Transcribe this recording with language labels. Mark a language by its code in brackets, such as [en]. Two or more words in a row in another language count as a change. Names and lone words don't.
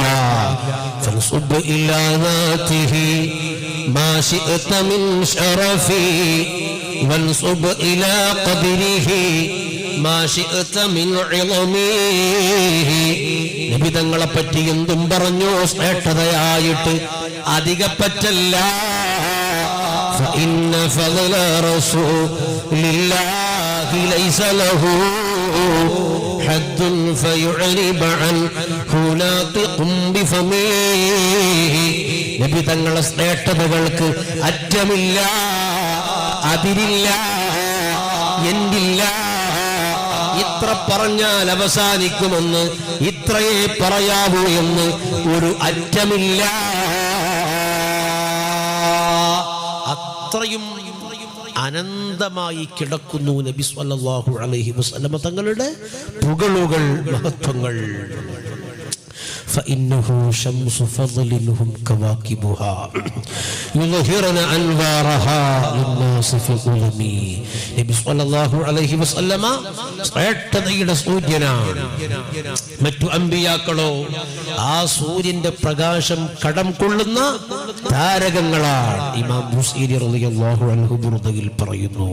[ar] فانسب إلى ذاته ما شئت من شرف وانسب إلى قدره ما شئت من عظم. [ml] നബി തങ്ങളെ പറ്റി എന്തും പറഞ്ഞു ശ്രേഷ്ഠതയായിട്ട് അധികപ്പറ്റല്ല. [ar] فإن فضل رسول الله ليس له حد فيعرب عنه ناطق بفمه. [ml] നബി തങ്ങളുടെ ശ്രേഷ്ഠതകൾക്ക് അറ്റമില്ല, അതിരില്ല, എന്തില്ല. ഇത്ര പറഞ്ഞാൽ അവസാനിക്കുമെന്ന്, ഇത്രയേ പറയാവൂ എന്ന് ഒരു അറ്റമില്ല. അത്രയും അനന്തമായി കിടക്കുന്നു നബി [ar] صلى الله عليه وسلم [ml] തങ്ങളുടെ പുകളുകൾ, മഹത്വങ്ങൾ. [ar] فإنه شمس فضل هم كواكبها يظهرن أنوارها للناس في الظلم. [ml] നബി [ar] صلى الله عليه وسلم [ml] ശ്രേഷ്ഠതയുടെ സൂര്യനാണ്. മറ്റു അമ്പിയാക്കളോ ആ സൂര്യന്റെ പ്രകാശം കടം കൊള്ളുന്ന താരകങ്ങളാണ്. ഇമാം ബുസീരി [ar] رضي الله عنه [ml] ബുർദയിൽ പറയുന്നു.